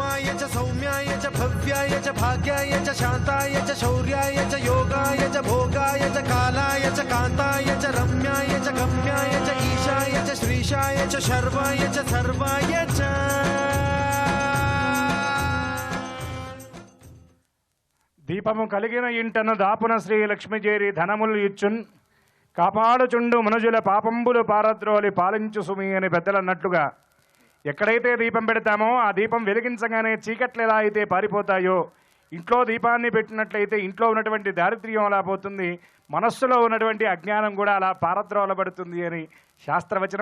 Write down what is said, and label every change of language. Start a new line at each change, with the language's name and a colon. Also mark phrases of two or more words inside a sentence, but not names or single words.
Sanskrit: च सौम्याय च भव्याय च भाग्याय च शान्ताय च शौर्याय च योगाय च भोगाय च कालाय च कान्ताय च रम्याय च गम्याय च ईशाय च श्रीशाय च शर्वाय च सर्वाय च।
Telugu: దీపము కలిగిన ఇంటను దాపున శ్రీ లక్ష్మీజేరి ధనములు ఇచ్చున్ కాపాడుచుండు మనుజుల పాపంబులు పారద్రోలి పాలించు సుమి అని పెద్దలు అన్నట్లుగా ఎక్కడైతే దీపం పెడతామో ఆ దీపం వెలిగించగానే చీకట్లు ఎలా అయితే పారిపోతాయో, ఇంట్లో దీపాన్ని పెట్టినట్లయితే ఇంట్లో ఉన్నటువంటి దారిద్ర్యం అలా పోతుంది, మనస్సులో ఉన్నటువంటి అజ్ఞానం కూడా అలా పారద్రోలబడుతుంది అని శాస్త్రవచనం.